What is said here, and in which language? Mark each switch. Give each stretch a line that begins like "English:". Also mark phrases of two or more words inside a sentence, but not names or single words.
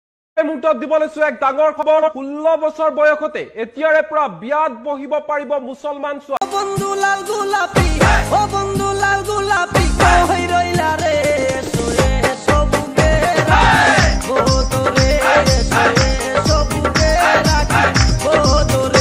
Assamese: মুহূৰ্তত দিব লৈছো এক ডাঙৰ খবৰ। 16 বছৰ বয়সতে এতিয়াৰে পৰা বিয়াত বহিব পাৰিব মুছলমান ছোৱালী।
Bangla: বন্ধু লাল গোলাপী, ও বন্ধু লাল গোলাপী, কই রইলা রে সোয়ে সবুকে রাখি তোরে, সোয়ে সবুকে রাখি তোরে।